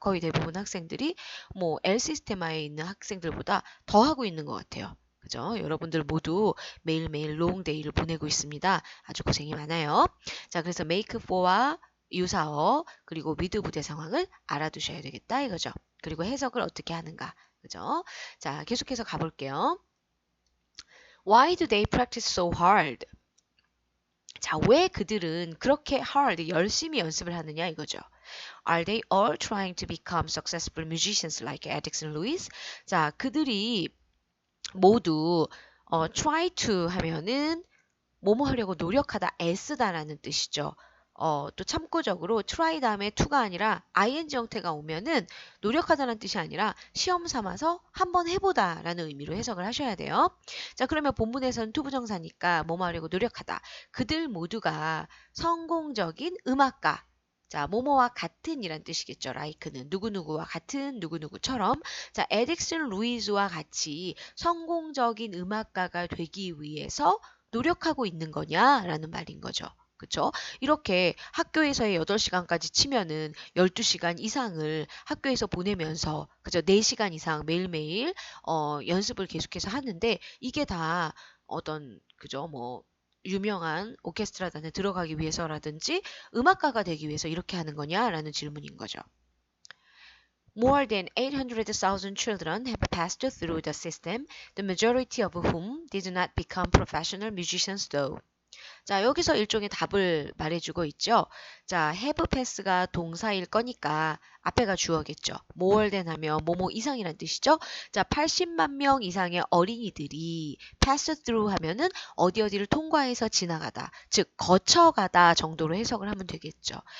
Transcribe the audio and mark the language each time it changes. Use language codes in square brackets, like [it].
[ko] 거의 대부분 학생들이 L 시스테마에 있는 학생들보다 더 하고 있는 것 같아요. 그죠? 여러분들 모두 매일매일 롱데이를 보내고 있습니다. 아주 고생이 많아요. 자, 그래서 [en] make for [ko] 와 유사어 그리고 with 부대 상황을 알아두셔야 되겠다 이거죠. 그리고 해석을 어떻게 하는가. 그죠? 자, 계속해서 가볼게요. [en] Why do they practice so hard? [ko] 자, 왜 그들은 그렇게 hard, 열심히 연습을 하느냐 이거죠. [en] Are they all trying to become successful musicians like Edison Lewis? [ko] 자, 그들이 모두 [en] try to [ko] 하면은 뭐뭐 하려고 노력하다, 애쓰다라는 뜻이죠. 또 참고적으로 try 다음에 to가 아니라 ing 형태가 오면은 노력하다는 뜻이 아니라 시험 삼아서 한번 해보다라는 의미로 해석을 하셔야 돼요. 자, 그러면 본문에서는 투부정사니까 뭐뭐 하려고 노력하다. 그들 모두가 성공적인 음악가. 자, 뭐뭐와 같은 이란 뜻이겠죠. like는 누구누구와 같은 누구누구처럼. 자, 에딕슨 루이즈와 같이 성공적인 음악가가 되기 위해서 노력하고 있는 거냐라는 말인 거죠. 그쵸? 이렇게 학교에서의 8시간까지 치면은 12시간 이상을 학교에서 보내면서 그죠? 4시간 이상 매일매일 연습을 계속해서 하는데 이게 다 어떤 그죠? 유명한 오케스트라단에 들어가기 위해서라든지 음악가가 되기 위해서 이렇게 하는 거냐라는 질문인 거죠. [en] More than 800,000 children have passed through the system, the majority of whom did not become professional musicians though. [ko] 자, 여기서 일종의 답을 말해주고 있죠. 자, [en] have pass [ko] 가 동사일 거니까 앞에가 주어겠죠. [en] more than [ko] 하면 뭐뭐 이상이란 뜻이죠. 자, 80만 명 이상의 어린이들이 [en] pass through [ko] 하면은 어디를 통과해서 지나가다, 즉 거쳐가다 정도로 해석을 하면 되겠죠.